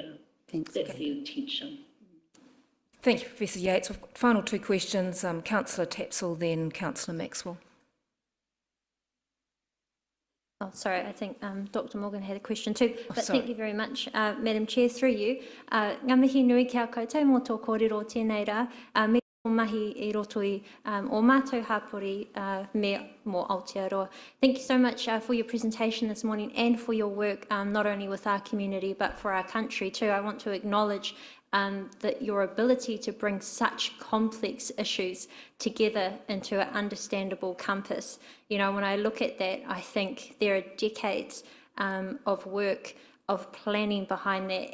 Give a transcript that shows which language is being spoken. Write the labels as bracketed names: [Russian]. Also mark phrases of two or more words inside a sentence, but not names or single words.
[English] thanks. That's the intention. Thank you, Professor Yates. We've got final two questions. Councillor Tapsell, then Councillor Maxwell. Oh, sorry, I think Dr Morgan had a question too, but sorry. Thank you very much, Madam Chair, through you. [Māori] Ngā mihi nui kia koutou mō tō kōrero tēnei rā, me o mahi I roto I o mātou hapori me mō Aotearoa. [English] Thank you so much for your presentation this morning and for your work, not only with our community, but for our country too. I want to acknowledge that your ability to bring such complex issues together into an understandable compass. You know, when I look at that, I think there are decades of work of planning behind that.